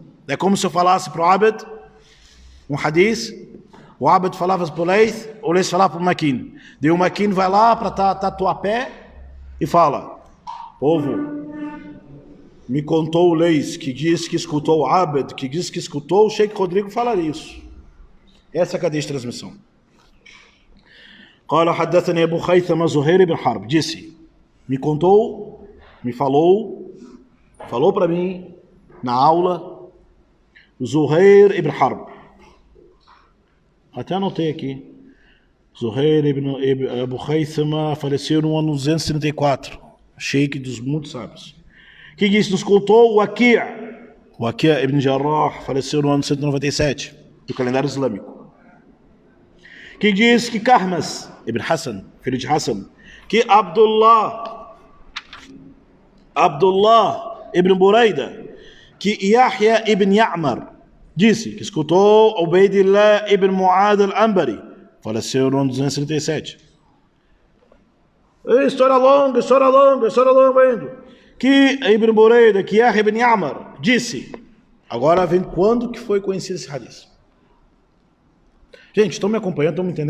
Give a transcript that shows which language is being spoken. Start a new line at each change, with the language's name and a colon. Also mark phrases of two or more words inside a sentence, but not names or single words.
Portuguese: É como se eu falasse para o Abed um hadith, o Abed falava para o Leith, o Leith falava para o Makin. Daí o Makin vai lá para Tatuapé e fala, povo, me contou o Leis, que diz que escutou o Abed, que diz que escutou o Sheikh Rodrigo falar isso. Essa é a cadeia de transmissão.
Arabic: قال حدثني أبو خيثمة زهير بن حرب,
Portuguese: disse, me contou, me falou para mim na aula Zuhair ibn Harb. Até anotei aqui. Zuhair ibn Abu Khaythama faleceu no ano 234, sheik dos muitos sábios. Que disse, nos contou o Waqi' ibn Jarrah, faleceu no ano 197 do calendário islâmico. Que diz que Kahmas ibn Hassan, filho de Hassan, que Abdullah ibn Buraida, que Yahya ibn Ya'mar disse que escutou Ubaidillah ibn Mu'ad al-Anbari, faleceu no ano 237. História longa, indo. Que Ibn Buraida, que Yahya ibn Ya'mar disse. Agora vem quando que foi conhecido esse hadith. Gente, estão me acompanhando, estão me entendendo?